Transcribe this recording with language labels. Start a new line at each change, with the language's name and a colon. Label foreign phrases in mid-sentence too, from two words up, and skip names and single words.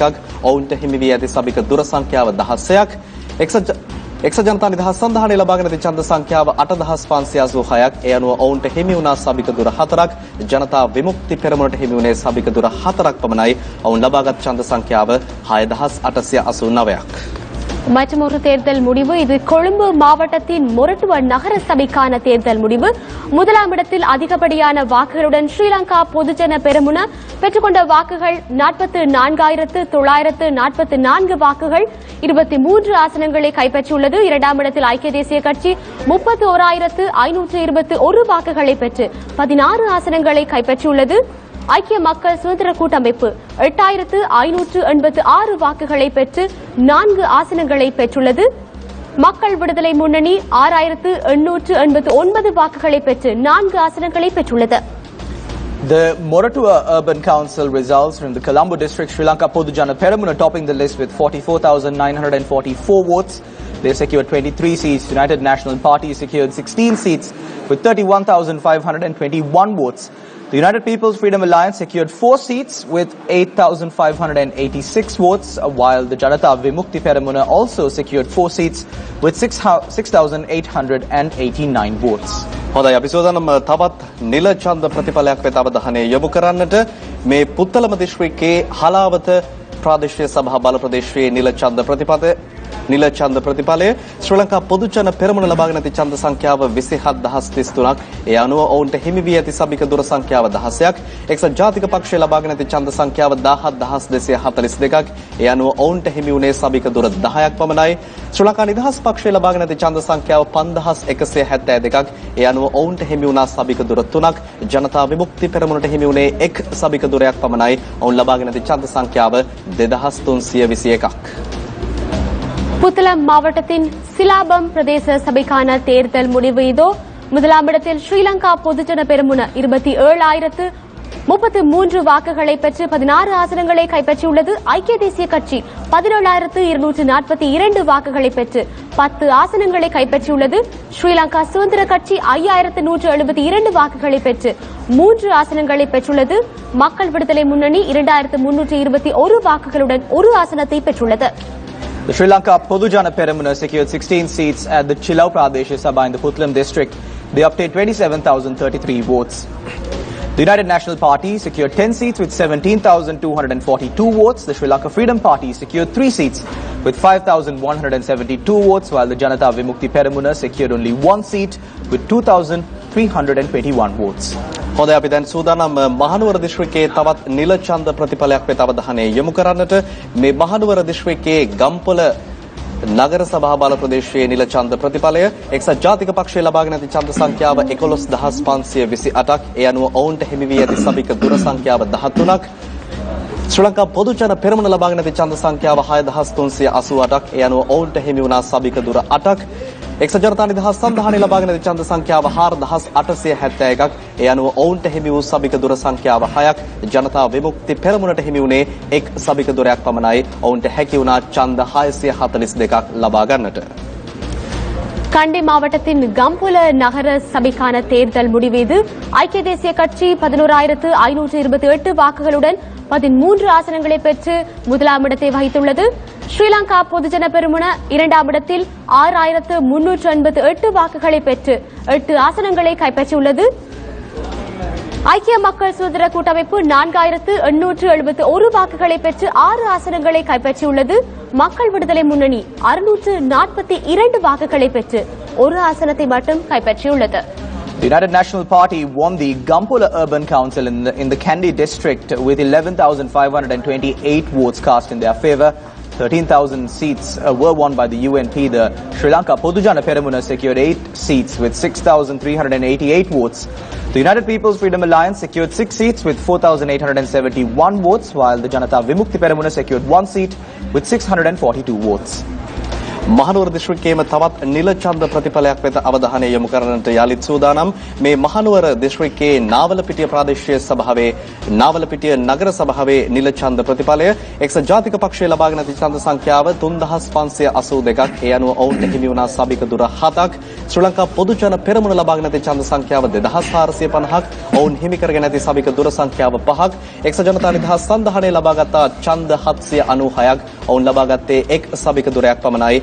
Sinhala: ඔවුන්ට හිමි වී ඇති සභික දුර සංඛ්‍යාව 16ක්. එක්සත් ජනතා නිදහස් සන්ධානය ලබාගෙන ඇති ඡන්ද සංඛ්‍යාව 8586ක්. ඒ අනුව ඔවුන්ට හිමි වුණා සභික දුර 4ක්. ජනතා විමුක්ති පෙරමුණට හිමි වුණේ සභික දුර 4ක් පමණයි. ඔවුන් ලබාගත් ඡන්ද සංඛ්‍යාව 6889ක්.
Tamil: மற்றொரு தேர்தல் முடிவு. இது கொழும்பு மாவட்டத்தின் மொரட்டுவ நகர சபைக்கான தேர்தல் முடிவு. முதலாம் இடத்தில் அதிகப்படியான வாக்குகளுடன் ஸ்ரீலங்கா பொதுஜன பெரமுன பெற்றுக்கொண்ட வாக்குகள் 44,944 வாக்குகள் 23 ஆசனங்களை கைப்பற்றியுள்ளது. இரண்டாம் இடத்தில் ஐக்கிய தேசிய கட்சி 31,521 வாக்குகளை பெற்று 16 ஆசனங்களை கைப்பற்றியுள்ளது. ஐக்கிய மக்கள் சுதந்திர கூட்டமைப்பு 8586 வாக்குகளை பெற்று 4 ஆசனங்களை பெற்றுள்ளது. மக்கள் விடுதலை முன்னணி 6889 வாக்குகளை பெற்று 4 ஆசனங்களை பெற்றுள்ளது.
English: The Moratua Urban Council results from the Colombo district, Sri Lanka Podujana Peramuna topping the list with 44,944 votes. They secured 23 seats. United National Party secured 16 seats with 31,521 votes. The United People's Freedom Alliance secured 4 seats with 8,586 votes, while the Janata Vimukti Peramuna also secured 4 seats with 6,889 votes.
Sinhala: හොඳයි අපි සෝදානම් තවත් නිල ඡන්ද ප්‍රතිඵලයක් වෙත අවධානය යොමු කරන්නට. මේ පුත්තලම දිස්ත්‍රික්කයේ හලාවත ප්‍රාදේශීය සභා බල ප්‍රදේශයේ නිල ඡන්ද ප්‍රතිඵලය ශ්‍රී ලංකා පොදු ජන පෙරමුණ ලබාගෙන ඇති ඡන්ද සංඛ්‍යාව 27033ක්. ඒ අනුව ඔවුන්ට හිමි වී ඇති සභික දුර සංඛ්‍යාව 16ක්. එක්සත් ජාතික පක්ෂය ලබාගෙන ඇති ඡන්ද සංඛ්‍යාව 17242ක්. ඒ අනුව ඔවුන්ට හිමි වුණේ සභික දුර 10ක් පමණයි. ශ්‍රී ලංකා නිදහස් පක්ෂය ලබාගෙන ඇති ඡන්ද සංඛ්‍යාව 5172ක්. ඒ අනුව ඔවුන්ට හිමි වුණා සභික දුර 3ක්. ජනතා විමුක්ති පෙරමුණට හිමි වුණේ එක් සභික දුරයක් පමණයි. ඔවුන් ලබාගෙන ඇති ඡන්ද සංඛ්‍යාව 2321ක්.
Tamil: புத்தளம் மாவட்டத்தின் சிலாபம் பிரதேச சபைக்கான தேர்தல் முடிவு இதோ. முதலாம் இடத்தில் ஸ்ரீலங்கா பொதுஜன பெரமுன 27,033 வாக்குகளை பெற்று 16 ஆசனங்களை கைப்பற்றியுள்ளது. ஐக்கிய தேசிய கட்சி 17,242 வாக்குகளை பெற்று 10 ஆசனங்களை கைப்பற்றியுள்ளது. ஸ்ரீலங்கா சுதந்திர கட்சி 5,172 வாக்குகளை பெற்று 3 ஆசனங்களை பெற்றுள்ளது. மக்கள் விடுதலை முன்னணி 2,321 வாக்குகளுடன் 1 ஆசனத்தை பெற்றுள்ளது.
English: The Sri Lanka Podujana Peramuna secured 16 seats at the Chilau Pradesh Sabha in the Puttalam district. They obtained 27,033 votes. The United National Party secured 10 seats with 17,242 votes. The Sri Lanka Freedom Party secured 3 seats with 5,172 votes, while the Janata Vimukti Peramuna secured only 1 seat with 2,321 votes.
Sinhala: හොඳයි අපි දැන් සූදානම් මහනුවර දිස්ත්‍රික්කයේ තවත් නිල ඡන්ද ප්‍රතිඵලයක් වෙත අවධානය යොමු කරන්නට මේ මහනුවර දිස්ත්‍රික්කයේ ගම්පොළ නගර සභා බල ප්‍රදේශයේ නිල ඡන්ද ප්‍රතිඵලය එක්සත් ජාතික පක්ෂය ලබාගෙන ඇති ඡන්ද සංඛ්‍යාව 11528ක් ඒ අනුව ඔවුන්ට හිමි වී ඇති සභික දුර සංඛ්‍යාව 13ක් ශ්‍රී ලංකා පොදු ජන පෙරමුණ ලබාගෙන ඇති ඡන්ද සංඛ්‍යාව 6388ක් ඒ අනුව ඔවුන්ට හිමි වුණා සභික දුර 8ක් එක්සත් ජනතා නිදහස් සන්ධානය ලබාගෙන ඇති ඡන්ද සංඛ්‍යාව 4871ක් ඒ අනුව ඔවුන්ට හිමි වූ සභික දුර සංඛ්‍යාව 6ක් ජනතා විමුක්ති පෙරමුණට හිමි වුණේ එක් සභික දුරයක් පමණයි ඔවුන්ට හැකි වුණා ඡන්ද 642ක් ලබා ගන්නට.
Tamil: கண்டி மாவட்டத்தின் கம்புல நகர சபைக்கான தேர்தல் முடிவீது ஐக்கிய தேசிய கட்சி 11,528 வாக்குகளுடன் 13 ஆசனங்களை பெற்று முதலாம் இடத்தை வகித்துள்ளது. ஸ்ரீலங்கா பொதுஜன பெருமுன இரண்டாம் இடத்தில் 6,388 வாக்குகளை பெற்று 8 ஆசனங்களை கைப்பற்றியுள்ளது. ஐக்கிய மக்கள் சுதந்திர கூட்டமைப்பு 4,871 வாக்குகளை பெற்று 6 ஆசனங்களை கைப்பற்றியுள்ளது. மக்கள் விடுதலை முன்னணி 642 வாக்குகளை பெற்று 1 ஆசனத்தை மட்டும் கைப்பற்றியுள்ளது.
English: The United National Party won the Gampola Urban Council in the Kandy district with 11,528 votes cast in their favour. 13,000 seats were won by the UNP. The Sri Lanka Podujana Peramuna secured 8 seats with 6,388 votes. The United People's Freedom Alliance secured 6 seats with 4,871 votes, while the Janata Vimukti Peramuna secured 1 seat with 642 votes.
Sinhala: මහනුවර දිස්ත්‍රික්කයේම තවත් නිල ඡන්ද ප්‍රතිඵලයක් වෙත අවධානය යොමු කරන්නට යාලිත් සූදානම් මේ මහනුවර දිස්ත්‍රික්කයේ නාවලපිටිය ප්‍රාදේශීය සභාවේ නාවලපිටිය නගර සභාවේ නිල ඡන්ද ප්‍රතිඵලය එක්සත් ජාතික පක්ෂය ලබාගෙන ඇති ඡන්ද සංඛ්‍යාව 3582ක් ඒ අනුව ඔවුන්ට හිමි වුණා සභික දුර 7ක් ශ්‍රී ලංකා පොදු ජන පෙරමුණ ලබාගෙන ඇති ඡන්ද සංඛ්‍යාව 2450ක් ඔවුන් හිමි කරගෙන ඇති සභික දුර සංඛ්‍යාව 5ක් එක්සත් ජනතා නිදහස් සන්ධානය ලබාගත් ඡන්ද 796ක් ඔවුන් ලබාගත්තේ එක් සභික දුරයක් පමණයි.